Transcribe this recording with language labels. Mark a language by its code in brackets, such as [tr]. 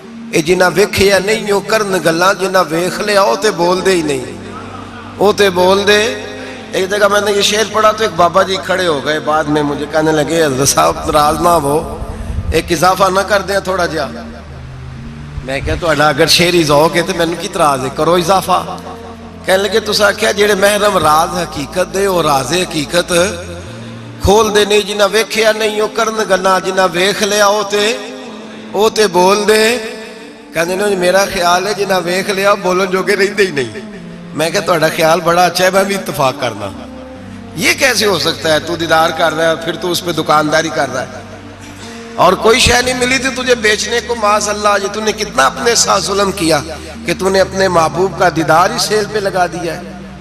[pa] اے جنہ ویکھیا نہیں او کرن گلاں، جنہ ویکھ لیا او تے بول دے ہی نہیں، او تے بول دے. [ur] ایک جگہ میں نے یہ شعر پڑھا تو ایک بابا جی کھڑے ہو گئے، بعد میں مجھے کہنے لگے حضرت صاحب ناراض نہ ہو، ایک اضافہ نہ کر دیں تھوڑا جہا. [pa] میں کہا تو اگر شعری ذوق ہے تو مینوں کی اعتراض ہے، کرو اضافہ. کہنے لگے تساں آکھیا جڑے محرم راز حقیقت دے او راز حقیقت کھول دے نہیں، جنہ ویکھیا نہیں او کرن گلاں، جنہ ویکھ لیا او تے بول دے. کہنے نے میرا خیال ہے جنہ ویکھ لیا بولن جوگے رہندے ہی نہیں. میں کہا تہاڈا خیال بڑا اچھا ہے، میں بھی اتفاق کرنا. [ur] یہ کیسے ہو سکتا ہے؟ تو دیدار کر رہا ہے پھر تو اس پہ دکانداری کر رہا ہے، اور کوئی شے نہیں ملی تھی تجھے بیچنے کو. معاذ اللہ، یہ تو نے کتنا اپنے ساتھ ظلم کیا کہ تو نے اپنے محبوب کا دیدار ہی سیل پہ لگا دیا ہے.